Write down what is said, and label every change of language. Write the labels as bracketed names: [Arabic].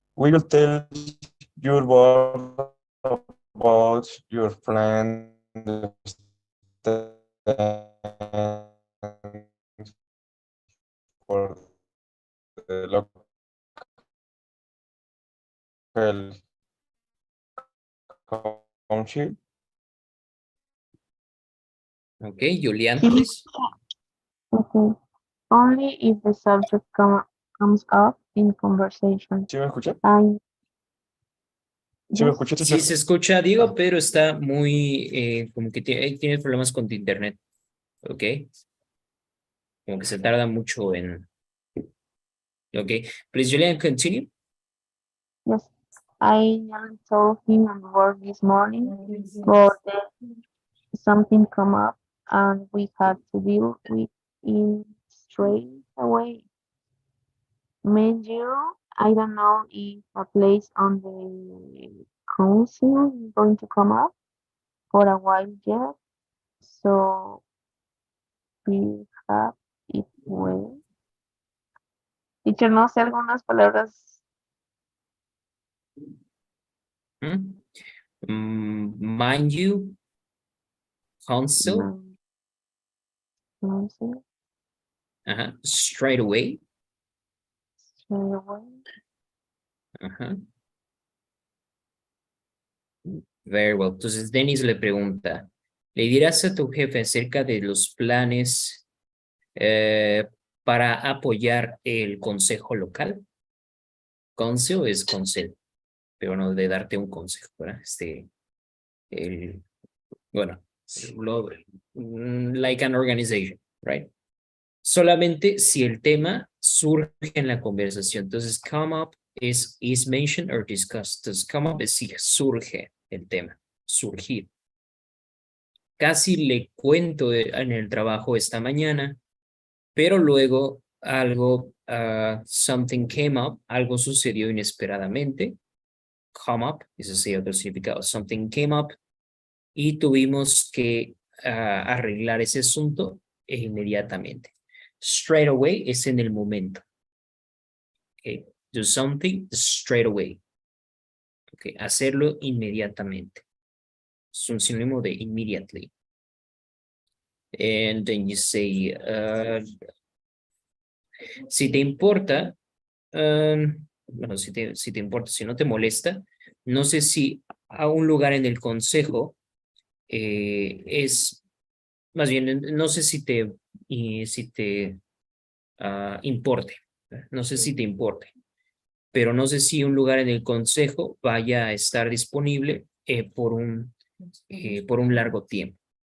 [English] Will you tell your boss about your friend for the local council? Okay, Julián, please. Okay. Only if the subject comes up in conversation. [Spanish] ¿Sí me escucha? ¿Sí me [English] Yes. [Spanish] escuchaste? Sí se escucha, Diego, pero está muy, como que tiene problemas con tu internet. Ok. Como que se tarda mucho en... [English] Ok. Please, Julian, continue. Yes. I nearly told him at work this morning, but then something come up and we had to deal with it straight away. Mind you, I don't know if a place on the council is going to come up for a while yet, so we have it well. [Spanish] Teacher, no sé algunas palabras. [English] Mind you, council, [Spanish] No sé. [English] Straight away. Straight away. Very well. [Spanish] Entonces, Dennis le pregunta, ¿le dirás a tu jefe acerca de los planes para apoyar el consejo local? Council es consejo, pero no de darte un consejo, ¿verdad? [English] Bueno, like an organization, right? [Spanish] Solamente si el tema surge en la conversación. Entonces, [English] come up is mentioned or discussed. Does come up [Spanish] es decir, surge el tema, surgir. Casi le cuento en el trabajo esta mañana, pero luego algo, [English] something came up, [Spanish] algo sucedió inesperadamente. [English] Come up, [Spanish] ese es otro significado. [English] Something came up [Spanish] y tuvimos que arreglar ese asunto inmediatamente. [English] Straight away [Spanish] es en el momento. [English] Okay. Do something straight away. Okay. [Spanish] Hacerlo inmediatamente. Es un sinónimo de immediately. And then you say, si te importa, bueno, si te importa, si no te molesta, no sé si a un lugar en el consejo es, más bien, no sé si te importe, no sé si te importe, pero no sé si un lugar en el consejo vaya a estar disponible por un largo tiempo.